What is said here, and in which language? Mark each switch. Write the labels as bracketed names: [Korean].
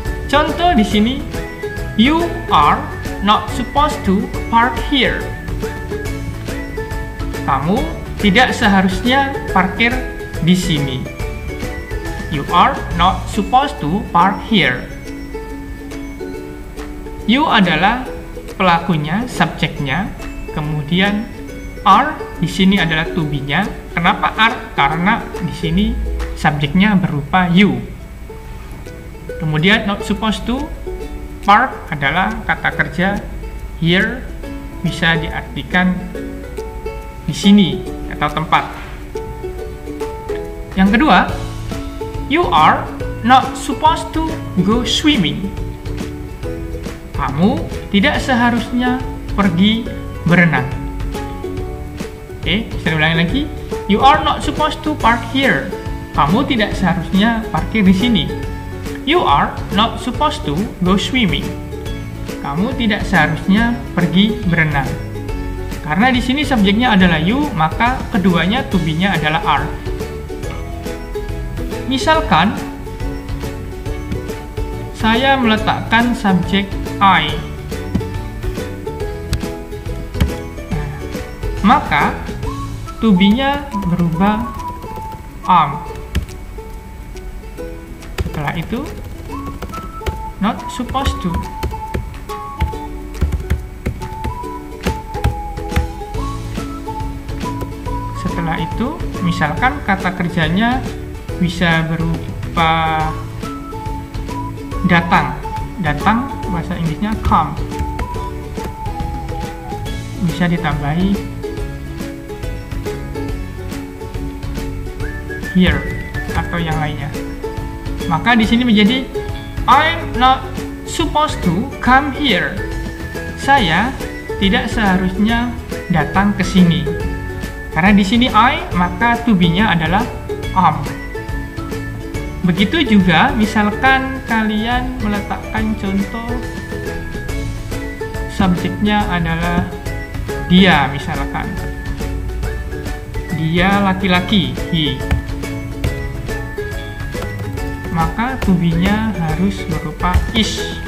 [Indonesian] Contoh di sini, [English] you are not supposed to park here. [Indonesian] Kamu tidak seharusnya parkir di sini. [English] You are not supposed to park here. [Indonesian] You adalah pelakunya, subjeknya, kemudian are di sini adalah to be-nya. Kenapa are? Karena di sini subjeknya berupa you. Kemudian [English] not supposed to park [Indonesian] adalah kata kerja here, bisa diartikan di sini atau tempat. Yang kedua, [English] you are not supposed to go swimming. [Indonesian] Kamu tidak seharusnya pergi berenang. Oke, saya ulangi lagi. [English] You are not supposed to park here. [Indonesian] Kamu tidak seharusnya parkir di sini. [English] You are not supposed to go swimming. [Indonesian] Kamu tidak seharusnya pergi berenang. Karena di sini subjeknya adalah you, maka keduanya to be-nya adalah are. Misalkan saya meletakkan subjek I, maka to be-nya berubah am. Setelah itu [English] not supposed to. [Indonesian] Setelah itu misalkan kata kerjanya bisa berupa datang. Datang bahasa Inggrisnya come. Bisa ditambahi here atau yang lainnya. Maka di sini menjadi [English] I'm not supposed to come here. [Indonesian] Saya tidak seharusnya datang ke sini. Karena di sini I, maka to be-nya adalah am. Begitu juga misalkan kalian meletakkan contoh subjeknya adalah dia, misalkan dia laki-laki, he, maka to be-nya harus berupa is.